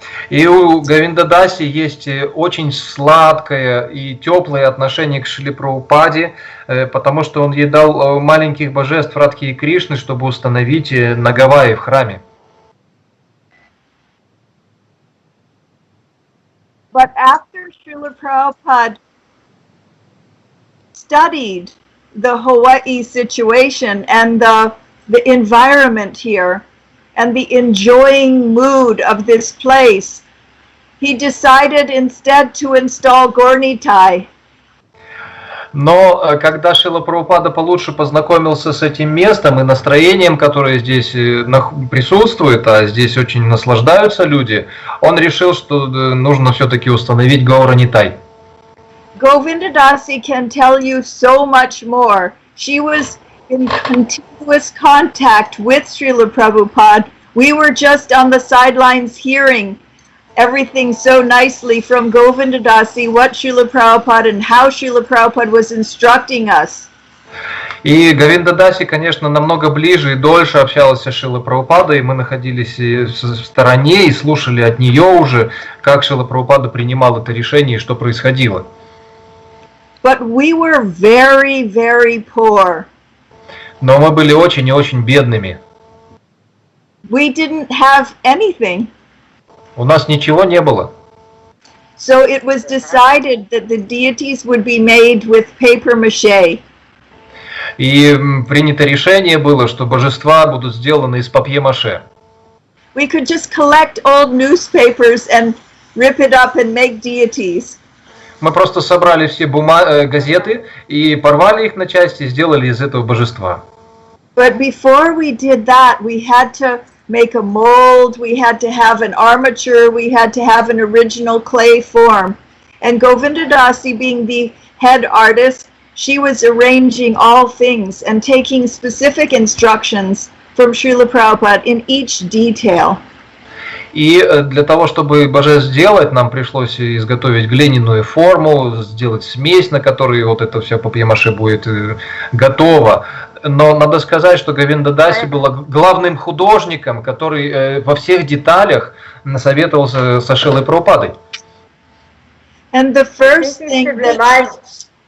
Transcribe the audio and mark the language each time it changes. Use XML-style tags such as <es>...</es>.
<ru>И у Говиндадаси есть очень сладкое и теплое отношение к Шриле Прабхупаде, потому что он ей дал маленьких божеств Радхи и Кришны, чтобы установить Нагаваи в храме.</ru> <en>But after Srila Prabhupada studied the Hawaii situation and the environment here and the enjoying mood of this place, he decided instead to install Gornitai.</en> <ru>Но когда Шрила Прабхупада получше познакомился с этим местом и настроением, которое здесь присутствует, а здесь очень наслаждаются люди, он решил, что нужно все-таки установить Гауранитай.</ru> <en>Govinda Dasi can tell you so much more. She was in continuous contact with Srila Prabhupada. We were just on the sidelines hearing everything so nicely from Govinda Dasi, what Srila Prabhupada and how Srila Prabhupada was instructing us.</en> <ru>И Говинда Даси, конечно, намного ближе и дольше общалась с Шрилой Прабхупадой, и мы находились в стороне и слушали от нее уже, как Шрила Прабхупада принимал это решение и что происходило.</ru> <en>But we were very, very poor.</en> <ru>Но мы были очень и очень бедными.</ru> <en>We didn't have anything.</en> <ru>У нас ничего не было.</ru> <en>So it was decided that the deities would be made with paper mache.</en> <ru>И принято решение было, что божества будут сделаны из папье-маше.</ru> <en>We could just collect old newspapers and rip it up and make deities.</en> <ru>Мы просто собрали все газеты и порвали их на части и сделали из этого божества.</ru> <en>But before we did that, we had to make a mold, we had to have an armature, we had to have an original clay form. And Govinda Dasi, being the head artist, she was arranging all things and taking specific instructions from Srila Prabhupada in each detail.</en> <ru>И для того, чтобы божеств сделать, нам пришлось изготовить глиняную форму, сделать смесь, на которой вот это все папье-маше будет готово. Но надо сказать, что Говинда Даси была главным художником, который во всех деталях советовался со Шрилой Прабхупадой.</ru> <en>And the first thing that...</en>